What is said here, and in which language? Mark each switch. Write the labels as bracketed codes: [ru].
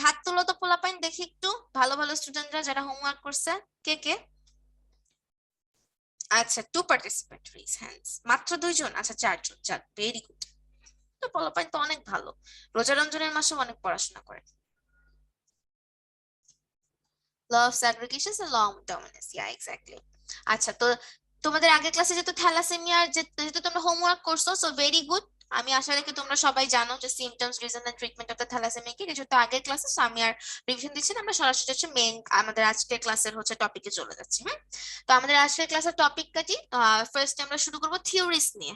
[bn] হাত তুলো তো পোলাপাইন, দেখি একটু, ভালো ভালো স্টুডেন্টরা যারা হোমওয়ার্ক করছে, কে কে? আচ্ছা, [en] 2 participant raise hands, [bn] মাত্র 2 জন? আচ্ছা, 4 জন, যাক, [en] Very good. [bn] তো পোলাপাইন তো অনেক ভালো, রোজা রমজানের মাসে অনেক পড়াশোনা করে। [en] law of segregation and law of dominance, yeah, exactly. [bn] আচ্ছা, তো তোমাদের আগের ক্লাসে যেহেতু থ্যালাসেমিয়ার যেহেতু তোমরা হোমওয়ার্ক করছো, [en] So very good. [bn] আমি আশা রাখি তোমরা সবাই জানো যে [en] symptoms, reason and treatment of the thalassemia [bn] কি। যেহেতু আগের ক্লাসে, সো আমি আর রিভিশন দিচ্ছি না, আমরা সরাসরি হচ্ছে মেইন আমাদের আজকের ক্লাসের হচ্ছে টপিকে চলে যাচ্ছি। হ্যাঁ, তো আমাদের আজকের ক্লাসের টপিক কাটি। ফার্স্ট আমরা শুরু করবো থিওরিস নিয়ে।